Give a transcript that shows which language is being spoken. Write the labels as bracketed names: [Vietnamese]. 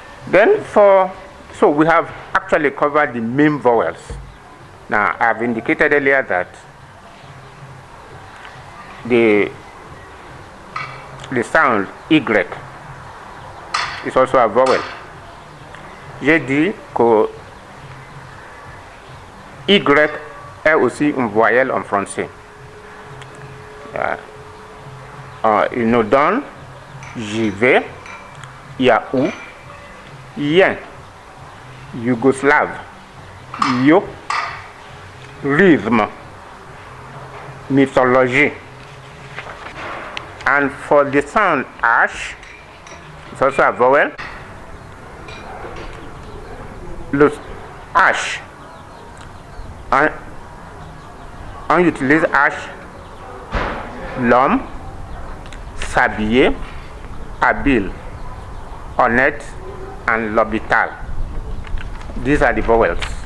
[English] Then so we have actually covered the main vowels. Now I've indicated earlier that the sound Y is also a vowel. [French] J'ai dit que Y est aussi une voyelle en français. Il nous donne j'y vais, Yahoo, Yen, Yougoslave, Yo, rythme, mythologie. [English] And for the sound H, it's also a vowel. [French] Le H, on utilise H, l'homme, s'habiller, habile, honnête, and l'hôpital. [English] These are the vowels.